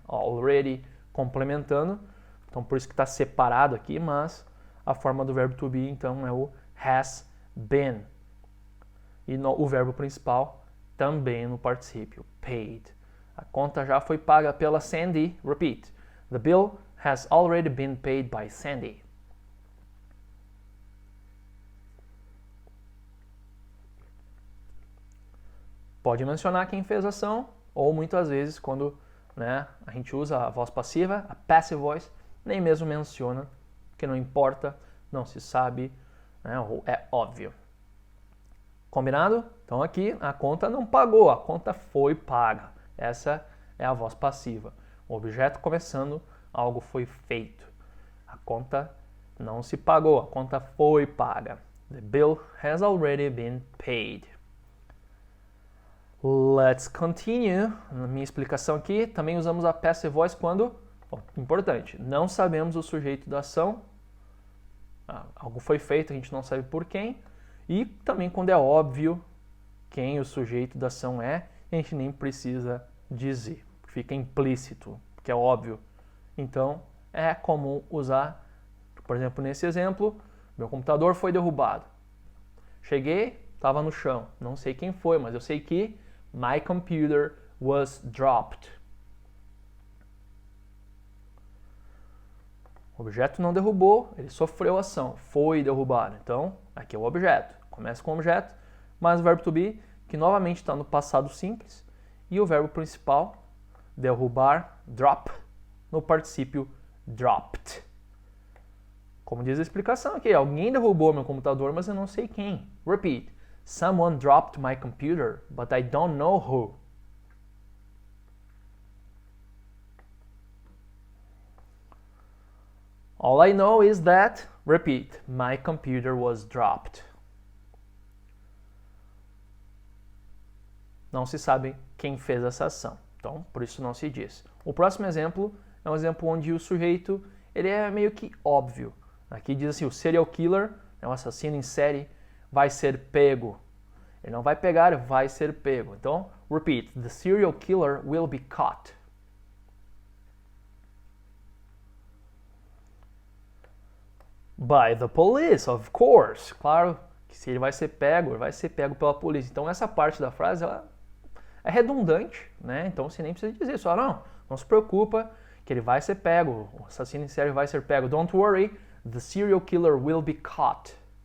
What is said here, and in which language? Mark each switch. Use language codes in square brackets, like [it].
[pt] Already complementando. Então por isso que está separado aqui, mas a forma do verbo to be então é o has been. E o verbo principal também no particípio, paid. A conta já foi paga pela Sandy. [en] Repeat. The bill has already been paid by Sandy. [pt] Pode mencionar quem fez a ação, ou muitas vezes quando, né, a gente usa a voz passiva, a passive voice, nem mesmo menciona, porque não importa, não se sabe, né, ou é óbvio. Combinado? Então aqui a conta não pagou, a conta foi paga. Essa é a voz passiva. O objeto começando, algo foi feito. A conta não se pagou, a conta foi paga. [en] The bill has already been paid. Let's continue. [pt] Na minha explicação aqui, também usamos a passive voice quando, importante, não sabemos o sujeito da ação, algo foi feito, a gente não sabe por quem, e também quando é óbvio quem o sujeito da ação é, a gente nem precisa dizer, fica implícito, que é óbvio. Então, é comum usar, por exemplo, nesse exemplo, meu computador foi derrubado. Cheguei, estava no chão, não sei quem foi, mas eu sei que [en] my computer was dropped. [pt] O objeto não derrubou, ele sofreu ação, foi derrubado. Então, aqui é o objeto. Começa com o objeto, mas o verbo to be, que novamente está no passado simples, e o verbo principal, derrubar, drop, no particípio dropped. Como diz a explicação aqui, alguém derrubou meu computador, mas eu não sei quem. [en] Repeat. Someone dropped my computer, but I don't know who. All I know is that, repeat, my computer was dropped. [pt] Não se sabe quem fez essa ação, então por isso não se diz. O próximo exemplo é um exemplo onde o sujeito ele é meio que óbvio. Aqui diz assim, o serial killer, um assassino em série, vai ser pego. Ele não vai pegar, vai ser pego. [en] Então, repeat, the serial killer will be caught. By the police, of course. [pt] Claro que se ele vai ser pego, ele vai ser pego pela polícia. Então, essa parte da frase ela é redundante, né? Então, você nem precisa dizer só, não se preocupa que ele vai ser pego. O assassino em série vai ser pego. [en] Don't worry, the serial killer will be caught.